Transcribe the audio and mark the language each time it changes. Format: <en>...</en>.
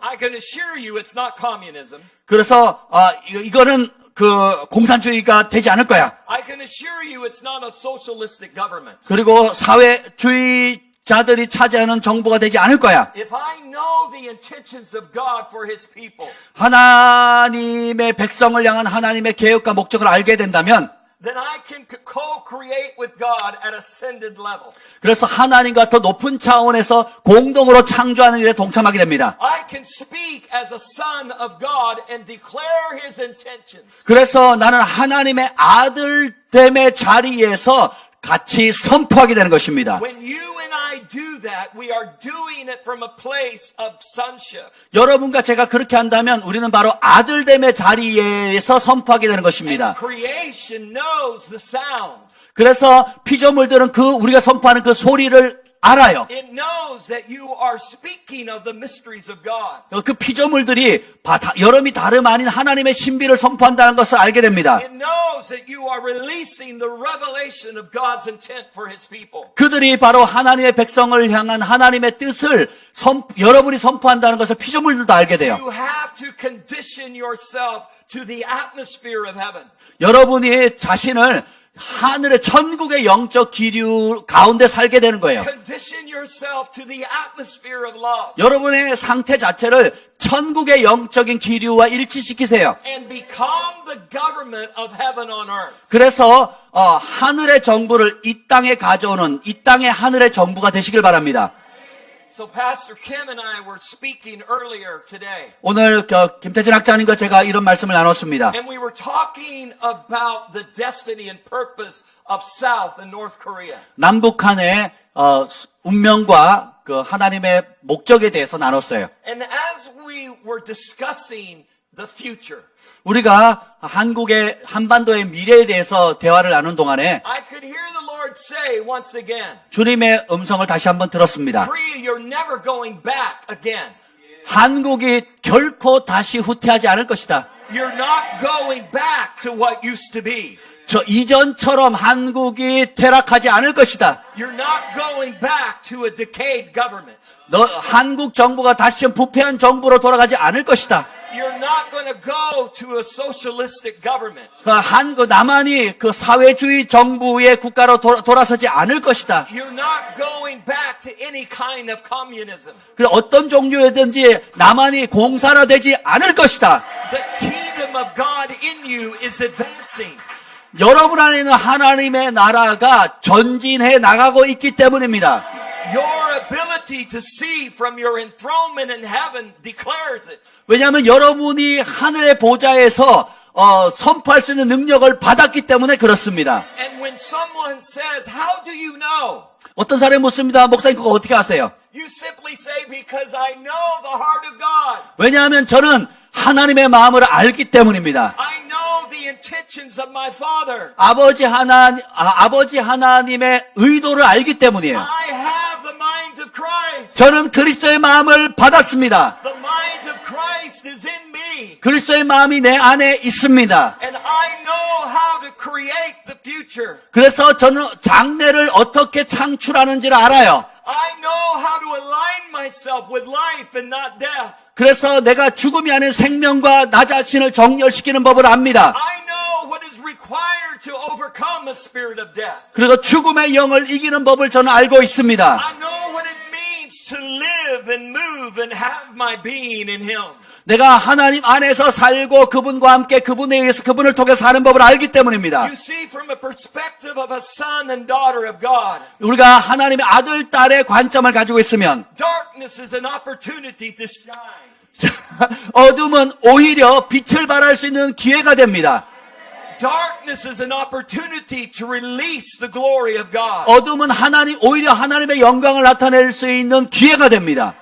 <en>I can assure you it's not communism.</en> <ko>그래서 이거는 그 공산주의가 되지 않을 거야.</ko> <en>I can assure you it's not a socialistic government.</en> <ko>그리고 사회주의자들이 차지하는 정부가 되지 않을 거야.</ko> <en>If I know the intentions of God for His people,</en> <ko>하나님의 백성을 향한 하나님의 계획과 목적을 알게 된다면</ko> <en>then I can co-create with God at ascended level.</en> <ko>그래서 하나님과 더 높은 차원에서 공동으로 창조하는 일에 동참하게 됩니다.</ko> <en>I can speak as a son of God and declare His intentions.</en> <ko>그래서 나는 하나님의 아들됨의 자리에서 같이 선포하게 되는 것입니다.</ko> <en>When you and I do that, we are doing it from a place of sonship.</en> <ko>여러분과 제가 그렇게 한다면 우리는 바로 아들됨의 자리에서 선포하게 되는 것입니다.</ko> <en>Creation knows the sound.</en> <ko>그래서 피조물들은 우리가 선포하는 그 소리를 알아요.</ko> <en>It knows that you are speaking of the mysteries of God.</en> <ko>그 피조물들이 여름이 다름 아닌 하나님의 신비를 선포한다는 것을 알게 됩니다.</ko> <en>It knows that you are releasing the revelation of God's intent for His people.</en> <ko>그들이 바로 하나님의 백성을 향한 하나님의 뜻을 여러분이 선포한다는 것을 피조물들도 알게 돼요.</ko> <en>You have to condition yourself to the atmosphere of heaven.</en> <ko>여러분이 자신을 하늘의 천국의 영적 기류 가운데 살게 되는 거예요.</ko> <en>Condition yourself to the atmosphere of love</en> <ko>여러분의 상태 자체를 천국의 영적인 기류와 일치시키세요.</ko> <en>and become the government of heaven on earth.</en> <ko>그래서 하늘의 정부를 이 땅에 가져오는 이 땅의 하늘의 정부가 되시길 바랍니다.</ko> <en>So Pastor Kim and I were speaking earlier today.</en> <ko>오늘 김태진 학장님과 제가 이런 말씀을 나눴습니다.</ko> <en>And we were talking about the destiny and purpose of South and North Korea.</en> <ko>남북한의 운명과 그 하나님의 목적에 대해서 나눴어요.</ko> <en>And as we were discussing the future,</en> <ko>우리가 한국의 한반도의 미래에 대해서 대화를 나눈 동안에</ko> <en>I could hear the Lord say once again,</en> <ko>주님의 음성을 다시 한번 들었습니다.</ko> <en>Korea, you're never going back again.</en> <ko>한국이 결코 다시 후퇴하지 않을 것이다.</ko> <en>You're not going back to what used to be.</en> <ko>저 이전처럼 한국이 퇴락하지 않을 것이다.</ko> <en>You're not going back to a decayed government.</en> <ko>한국 정부가 다시 부패한 정부로 돌아가지 않을 것이다.</ko> <en>You're not going to go to a socialistic government.</en> <ko>남한이 그 사회주의 정부의 국가로 돌아서지 않을 것이다.</ko> <en>You're not going back to any kind of communism.</en> <ko>그 어떤 종류이든지 남한이 공산화되지 않을 것이다.</ko> <en>The kingdom of God in you is advancing.</en> <ko>여러분 안에 있는 하나님의 나라가 전진해 나가고 있기 때문입니다.</ko> <en>Your ability to see from your enthronement in heaven declares it.</en> <ko>왜냐하면 여러분이 하늘의 보좌에서 선포할 수 있는 능력을 받았기 때문에 그렇습니다.</ko> <en>And when someone says, how do you know?</en> <ko>어떤 사람이 묻습니다. 목사님 그거 어떻게 아세요?</ko> <en>You simply say, because I know the heart of God.</en> <ko>왜냐하면 저는 하나님의 마음을 알기 때문입니다.</ko> <en>I know the intentions of my Father.</en> <ko>아버지 하나님의 의도를 알기 때문이에요.</ko> <en>I have the mind of Christ.</en> <ko>저는 그리스도의 마음을 받았습니다.</ko> <en>The mind of Christ is in me.</en> <ko>그리스도의 마음이 내 안에 있습니다.</ko> <en>And I know how to create the future.</en> <ko>그래서 저는 장래를 어떻게 창출하는지를 알아요.</ko> <en>I know how to align myself with life and not death.</en> <ko>그래서 내가 죽음이 아닌 생명과 나 자신을 정렬시키는 법을 압니다.</ko> <en>I know what is required to overcome a spirit of death.</en> <ko>그리고 죽음의 영을 이기는 법을 저는 알고 있습니다.</ko> <en>I know what it means to live and move and have my being in Him.</en> <ko>내가 하나님 안에서 살고 그분과 함께 그분에 의해서 그분을 통해 사는 법을 알기 때문입니다.</ko> <en>You see, from a perspective of a son and daughter of God,</en> <ko>우리가 하나님의 아들, 딸의 관점을 가지고 있으면</ko> <en>darkness is an opportunity to shine.</en> <ko>어둠은 오히려 빛을 발할 수 있는 기회가 됩니다.</ko> <en>Darkness is an opportunity to release the glory of God.</en> <ko>어둠은 오히려 하나님의 영광을 나타낼 수 있는 기회가 됩니다.</ko>